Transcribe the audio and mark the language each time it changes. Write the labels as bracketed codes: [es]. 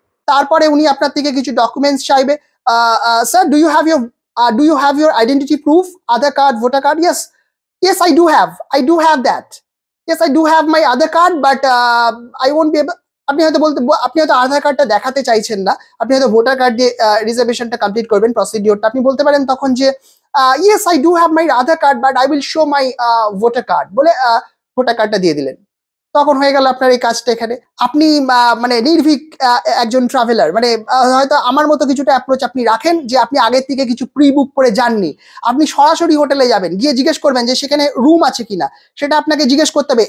[bn] তারপরে উনি আপনার থেকে কিছু ডকুমেন্টস চাইবে। [en] Sir, do you have your identity proof, Aadhaar card, voter card? Yes, I do have that. Yes, I do have my Aadhaar card, but I won't be able. [bn] আপনি হয়তো আধার কার্ডটা দেখাতে চাইছেন না, আপনি হয়তো ভোটার কার্ড দিয়ে রিজার্ভেশনটা কমপ্লিট করবেন, প্রসিডিওরটা। আপনি বলতে পারেন তখন যে [en] yes, I do have my Aadhaar card, but I will show my voter card, [bn] বলে ভোটার কার্ডটা দিয়ে দিলেন। তখন হয়ে গেল আপনার এই কাজটা। এখানে আপনি মানে নির্ভীক একজন ট্রাভেলার, মানে হয়তো আমার মতো কিছুটা অ্যাপ্রোচ আপনি রাখেন, যে আপনি আগের থেকে কিছু প্রি বুক করে যাননি, আপনি সরাসরি হোটেলে যাবেন, গিয়ে জিজ্ঞেস করবেন যে সেখানে রুম আছে কিনা, সেটা আপনাকে জিজ্ঞেস করতে হবে।